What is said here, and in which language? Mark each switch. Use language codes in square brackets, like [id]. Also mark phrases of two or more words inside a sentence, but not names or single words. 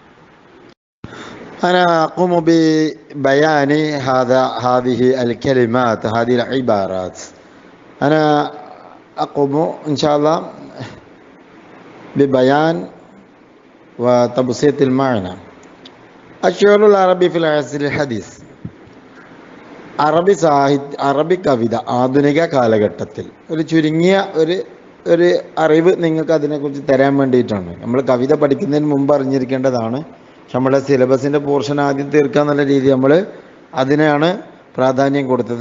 [ar] أنا أقوم ببيان هذه الكلمات، هذه العبارات. أنا أقوم إن شاء الله ببيان وتبسيط المعنى. الشعر العربي في العصر الحديث. [ml] അറബി കവിത ആധുനിക കാലഘട്ടത്തിൽ ഒരു ചുരുങ്ങിയ ഒരു അറിവ് നിങ്ങൾക്ക് അതിനെക്കുറിച്ച് തരാൻ വേണ്ടിയിട്ടാണ്. നമ്മൾ കവിത പഠിക്കുന്നതിന് മുമ്പ് അറിഞ്ഞിരിക്കേണ്ടതാണ്. പക്ഷെ നമ്മുടെ സിലബസിൻ്റെ പോർഷൻ ആദ്യം തീർക്കുക എന്നുള്ള രീതി നമ്മൾ അതിനെയാണ് പ്രാധാന്യം കൊടുത്തത്.